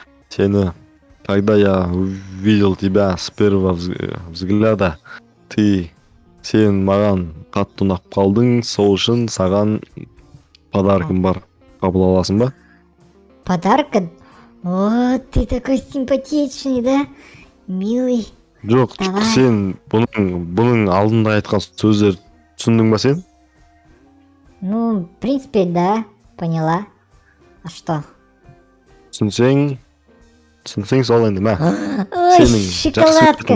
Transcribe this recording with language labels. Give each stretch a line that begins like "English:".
Kazakh: Сені,
Russian: когда я увидел тебя с первого взгляда,
Kazakh: сен маған қатты ұнап қалдың, сол үшін саған подаркым бар. Қабыл аласың ба?
Russian: Подарок? О, ты такой симпатичный, да? Милый.
Kazakh: Жоқ,
Russian: Давай.
Kazakh: сен бұның алдында айтқан сөздер түсіндің ба сен?
Russian: Ну, в принципе, да, поняла. А что?
Kazakh: Түсінсең сол енді, мә. Ой, Сенің
Russian: шоколадка.